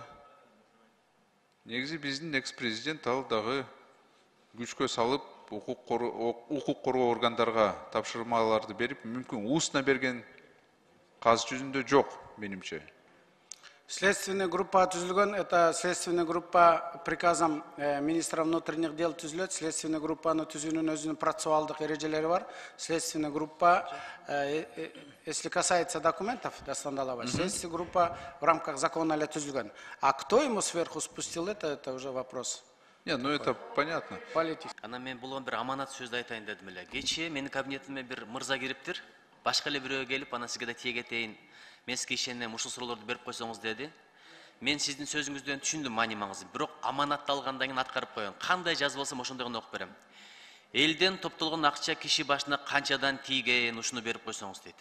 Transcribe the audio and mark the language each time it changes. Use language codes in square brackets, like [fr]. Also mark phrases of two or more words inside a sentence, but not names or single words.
[ky] Негизи биздин экс-президент ал дагы күчкө салып, укук коргоо органдарга тапшырмаларды берип, мүмкүн устно берген кагаз жүзүндө жок, менимче. [ru] Следственная группа түзүлгөн, это следственная группа приказом министра внутренних дел түзүлөт. Следственная группаны [ky] түзүүнүн өзүнүн процессуалдык эрежелери бар. [ru] Следственная группа, если касается документов, Дастан Далабаевич, следственная группа в рамках закона [ky] эле түзүлгөн. [ru] А кто ему сверху спустил это уже вопрос. Не, ну это понятно. Политик. [ky] Анан мен болгон бир аманат сөздү айтайын дедим эле. Кечээ менин кабинетиме бир мырза кириптир. Башка эле бирөө келип, анан сизге да тиек этейин. Мен сизге ишенем, ушул суроолорду берип койсоңуз деди. Мен сиздин сөзүңүздөн түшүндүм маани маңызын. Бирок аманатты алгандан кийин аткарып коёюн. Кандай жазып алсам ошондой гана окуп берем. Элден топтолгон акча киши башына канчадан тийген, ушуну берип койсоңуз дейт.